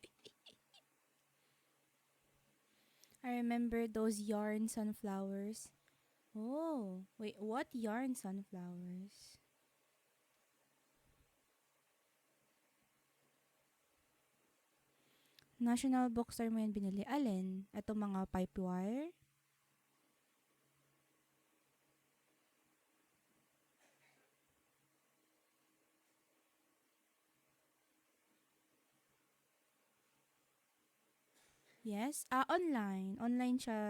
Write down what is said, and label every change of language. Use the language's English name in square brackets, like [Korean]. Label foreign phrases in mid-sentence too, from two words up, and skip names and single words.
[English] I remember those yarn sunflowers. Oh, wait, what yarn sunflowers? [Filipino] National Bookstore mo yan binili. Alin? Ito mga pipe wire? Yes? Online. Online siya.